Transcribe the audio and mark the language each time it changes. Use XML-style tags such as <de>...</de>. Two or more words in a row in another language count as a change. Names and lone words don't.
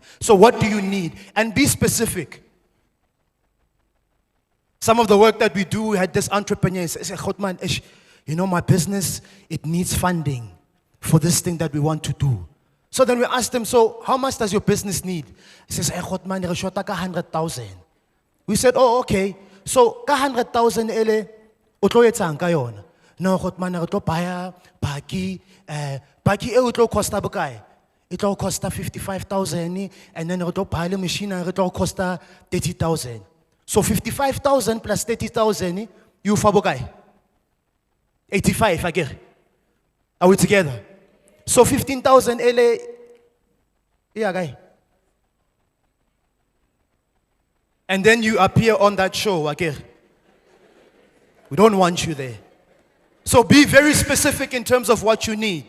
<en>So what do you need? And be specific. Some of the work that we do, we had this entrepreneur say, "Khotman, you know my business, it needs funding for this thing that we want to do." So then we asked him, so how much does your business need? He says,</en> <st>"Khotman, re shota ka 100,000."</st> <en>We said, "Oh, okay.</en> <st>So ka 100,000 ele o tlo etsang ka yona?" "No, Khotman, re tlo baya baki, baki e o tlo costa bokae?</st> <en>It will cost 55,000 and then</en> <st>re tlo baya le machine re tlo costa 30,000."</st> <en>So 55,000 plus 30,000, you</en> <st>fa bokae?</st> <en>85 again. Are we together? So 15,000 LA, yeah, guy. And then you appear on that show again. We don't want you there. So be very specific in terms of what you need.</en>